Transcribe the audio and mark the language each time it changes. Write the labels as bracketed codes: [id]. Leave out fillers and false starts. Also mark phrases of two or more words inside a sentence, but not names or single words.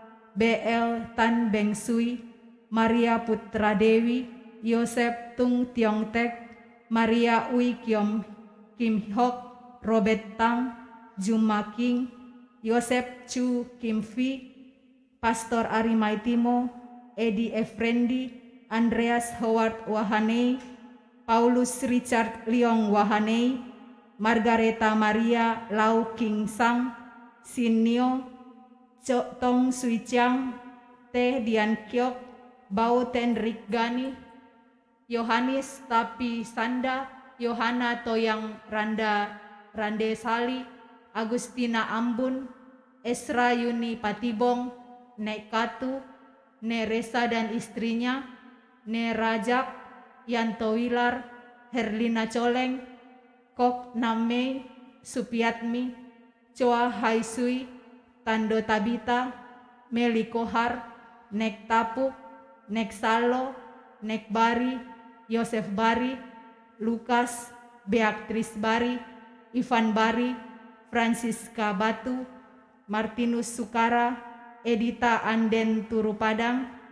[id] BL Tan Beng Sui, Maria Putra Dewi, Yosep Tung Tiong Tek, Maria Ui Kiom Kim Hok, Robert Tang, Juma King, Yosep Chu Kim Fi, Pastor Ari Maitimo, Edi Efrendi, Andreas Howard Wahanei, Paulus Richard Leong Wahanei, Margareta Maria Lau King Sang, Sinio, Tong Sui Chiang, Teh Dian Kiok, Bau Tenrik Gani, Yohanis Tapi Sanda, Yohana Toyang Rande Sali, Agustina Ambun, Esra Yuni Patibong, Nek Katu, Ne Resa dan istrinya, Ne Rajak, Yanto Wilar, Herlina Coleng, Kok Nammei, Supiatmi, Choa Haisui, Tando Tabita, Meli Kohar, Nek Tapuk, Nek Salo, Nek Bari, Yosef Bari, Lukas, Beatrice Bari, Ivan Bari, Francisca Batu, Martinus Sukara, Edita Anden Turu Padang,